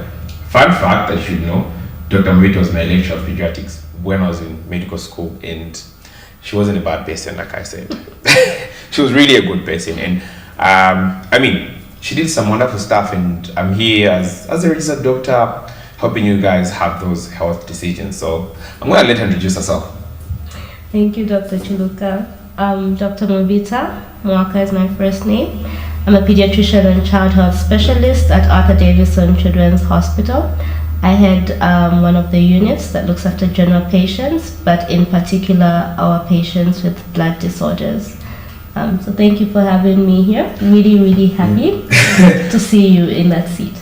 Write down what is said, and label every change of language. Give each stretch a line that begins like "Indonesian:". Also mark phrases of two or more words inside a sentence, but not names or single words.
English: Fun fact that you should know, Dr. Mubita was my lecturer of pediatrics when I was in medical school, and she wasn't a bad person, like I said. She was really a good person, and I mean, she did some wonderful stuff, and I'm here as a registered doctor, helping you guys have those health decisions. So I'm going to let her introduce herself. Thank you, Dr. Chiluka. Dr. Mubita. Mwaka is my first name. I'm a pediatrician and child health specialist at Arthur Davison Children's Hospital. I head one of the units that looks after general patients, but in particular our patients with blood disorders. So thank you for having me here. Really, really happy to see you in that seat.